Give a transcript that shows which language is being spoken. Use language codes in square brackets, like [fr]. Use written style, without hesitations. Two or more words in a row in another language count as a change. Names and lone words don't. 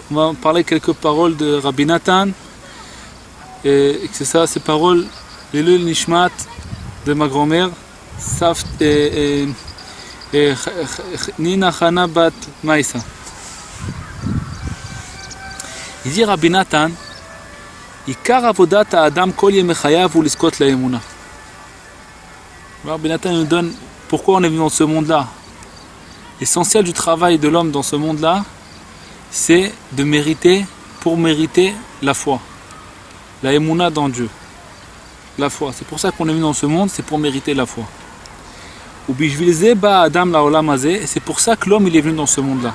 [fr] On va parler quelques paroles de Rabbi Nathan. Et c'est ça, ces paroles, l'Elul Nishmat de ma grand-mère, Nina Chana Bat Maïsa. Il dit Rabbi Nathan, [he] עיקר עבודת האדם כל ימי חייו הוא לזכות לאמונה. [fr] Rabbi Nathan nous donne pourquoi on est venu dans ce monde-là. L'essentiel du travail de l'homme dans ce monde-là, c'est de mériter, pour mériter la foi. La émouna dans Dieu. La foi. C'est pour ça qu'on est venu dans ce monde, c'est pour mériter la foi. Et c'est pour ça que l'homme il est venu dans ce monde-là.